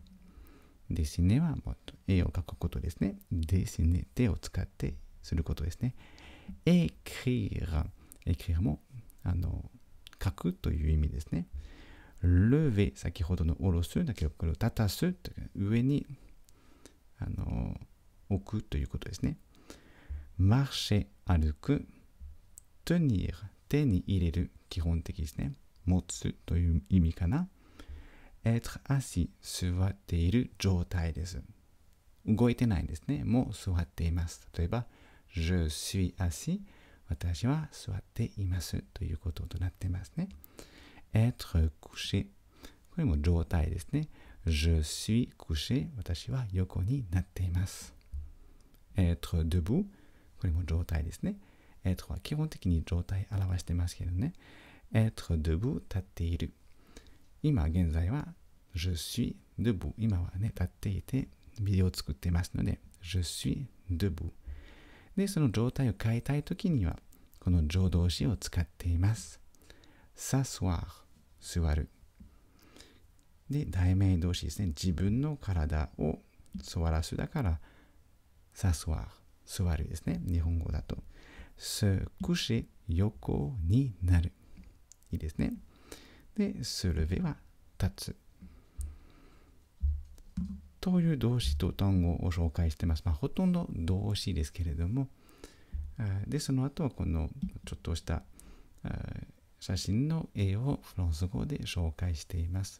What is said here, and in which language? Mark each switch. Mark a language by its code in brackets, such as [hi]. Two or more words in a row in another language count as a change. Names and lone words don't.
[ja] は絵を描くことですね。dessiner 手を使ってすることですね。écrire も書くという意味ですね。lever 先ほどの下ろすだけど、これを立たすという上に置くということですね。marcher 歩く、tenir 手に入れる基本的ですね。持つという意味かな。 [fr] être assis [ja] 座っている状態です。動いてないんですね。もう座っています。例えば [fr] je suis assis [ja] 私は座っていますということとなっていますね。 [fr] être couché [ja] これも状態ですね。 [fr] je suis couché [ja] 私は横になっています。 [fr] être debout [ja] これも状態ですね。être は基本的に状態を表してますけどね。 [fr] être debout [ja] 立っている。今現在は [fr] je suis debout [ja] 今はね立っていてビデオを作ってますので [fr] je suis debout [ja] でその状態を変えたいときにはこの助動詞を使っています。s'asseoir 座るで代名動詞ですね。自分の体を座らすだからs'asseoir 座るですね。日本語だと [fr] se coucher [ja] 横になるいいですね。で [fr] se lever [ja] は立つという動詞と単語を紹介しています。ほとんど動詞ですけれども、でその後はこのちょっとした写真の絵をフランス語で紹介しています。